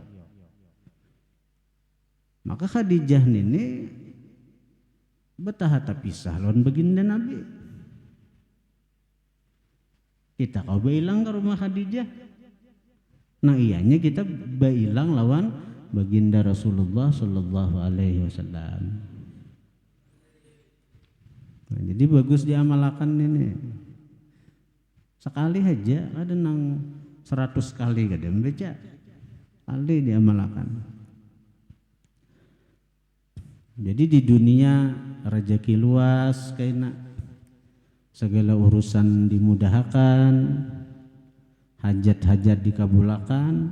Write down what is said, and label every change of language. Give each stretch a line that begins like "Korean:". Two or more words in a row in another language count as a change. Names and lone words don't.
Banjar: Maka Khadijah ini betah pisah lawan baginda Nabi. Kita kau bailang ke rumah Khadijah. Nah, ianya kita bailang lawan baginda Rasulullah
Arabic: sallallahu alaihi wasallam.
Banjar: Nah, jadi bagus diamalkan ini. Sekali aja ada nang 100 kali kada membaca. Kali diamalkan. Jadi di dunia rezeki luas kaina segala urusan dimudahkan, hajat-hajat dikabulakan.